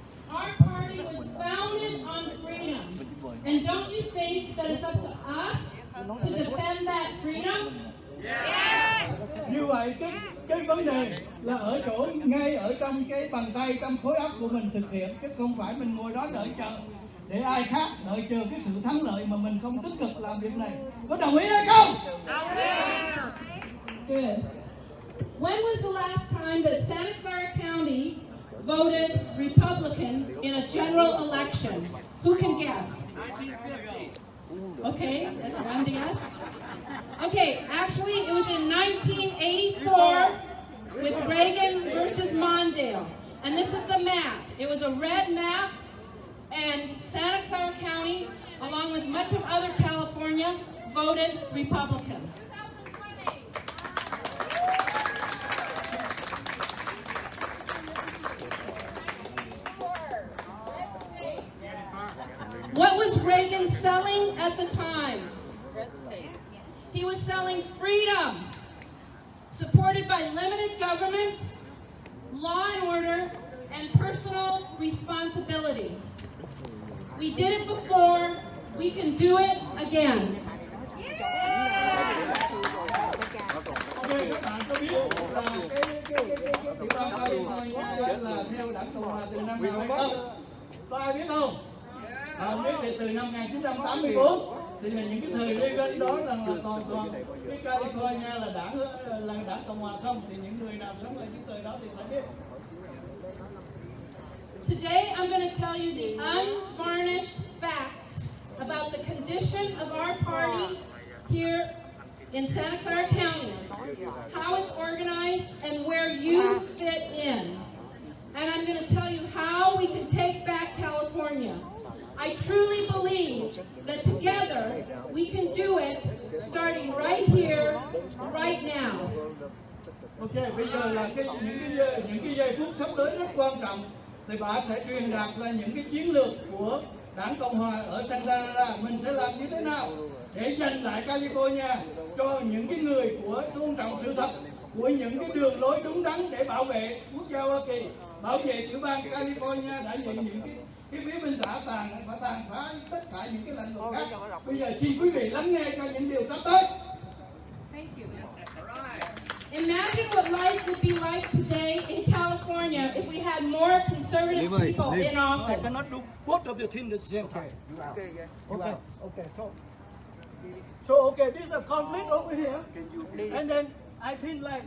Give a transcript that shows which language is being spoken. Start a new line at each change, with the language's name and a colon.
English: Our party was founded on freedom. And don't you think that it's up to us to defend that freedom?
Vietnamese: Như vậy cái vấn đề là ở chỗ ngay ở trong cái bàn tay, trong khối óc của mình thực hiện, chứ không phải mình ngồi đó đợi chờ để ai khác đợi chờ cái sự thắng lợi mà mình không tích cực làm việc này. Có đồng ý hay không? Đồng ý. Good.
English: When was the last time that Santa Clara County voted Republican in a general election? Who can guess? 1950. Okay, that's one guess. Okay, actually it was in 1984 with Reagan versus Mondale. And this is the map. It was a red map, and Santa Clara County, along with much of other California, voted Republican. What was Reagan selling at the time? Red state. He was selling freedom, supported by limited government, law and order, and personal responsibility. We did it before, we can do it again.
Vietnamese: Các bạn có biết là tiểu bang California là theo Đảng Cộng Hòa từ năm nào hay không? Có ai biết không? Biết thì từ năm 1984 thì là những cái thời Reagan đó là toàn cái California là Đảng Cộng Hòa không? Thì những người nào sống ở những thời đó thì phải biết.
English: Today I'm going to tell you the unvarnished facts about the condition of our party here in Santa Clara County, how it's organized, and where you fit in. And I'm going to tell you how we can take back California. I truly believe that together we can do it, starting right here, right now.
Vietnamese: Ok, bây giờ là những cái giây phút sắp tới rất quan trọng. Thì bà sẽ truyền đạt là những cái chiến lược của Đảng Cộng Hòa ở Santa Clara mình sẽ làm như thế nào để giành lại California cho những cái người của tôn trọng sự thật, của những cái đường lối đúng đắn để bảo vệ quốc gia Hoa Kỳ, bảo vệ tiểu bang California đã nhận những cái phía bên tả tàn phá tất cả những cái lãnh vực khác. Bây giờ xin quý vị lắng nghe cho những điều sắp tới.
English: Thank you. Imagine what life would be like today in California if we had more conservative people in office. I cannot do both of the things at the same time. Okay. So okay, this is a conflict over here, and then I think like